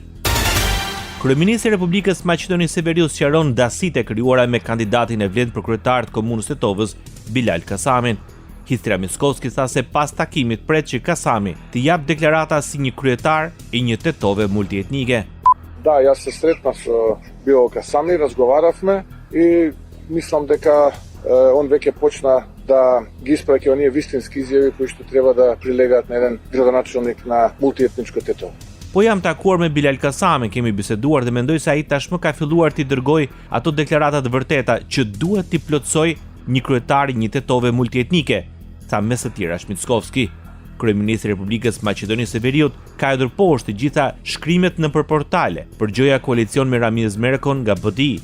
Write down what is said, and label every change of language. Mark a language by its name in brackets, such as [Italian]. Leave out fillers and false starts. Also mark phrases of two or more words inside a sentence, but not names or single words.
[Albanian] Kryeministri i Republikës Maqedonisë së Veriut sqaron dasitë e krijuara me kandidatin e Vlen për kryetar të komunës së Tetovës, Bilal Kasamin. Histria Miskovski tha se pas takimit pret që Kasami të jap deklarata si një kryetar i një Tetove multietnike. [Macedonian] Да, јас се сретнав со Било Касами, разговаравме и мислам дека он веќе почна да ги испраќа оние вистински изјави кои што треба да прилегаат на еден градоначелник на мултиетничко Тетово. [Albanian] Po jam takuar me Bilal Kasami, kemi biseduar dhe mendoj se ai tashmë ka filluar t'i dërgoj ato deklarata të vërteta që duhet t'i plotësoj një kryetar i një Tetove multietnike, tha mes të tjera Shmitskovski. Kryeministri i Republikës Maqedonisë së Veriut ka hedhur poshtë të gjitha shkrimet nëpër portale për gjoja koalicion me Ramiz Merkon nga BDI.